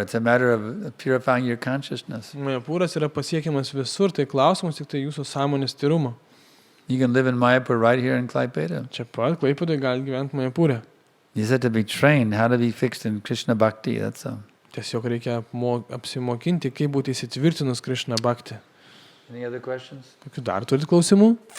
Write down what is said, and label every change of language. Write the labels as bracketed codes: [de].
[en] It's a matter of purifying your consciousness. [lt] Mayapuras yra pasiekiamas visur, tai klausimas tik tai jūsų sąmonės tyrumo. [en] You can live in Mayapur right here in Klaipeda. [lt] Čia pat Klaipedoje galite gyventi Mayapurę. [en] You have to be trained how to be fixed in Krishna Bhakti, that's all. [lt] Tiesiog reikia apsimokinti, kaip būti įsitvirtinus Krishna Bhakti. [en] Any other questions? [lt] Kokių dar turite klausimų?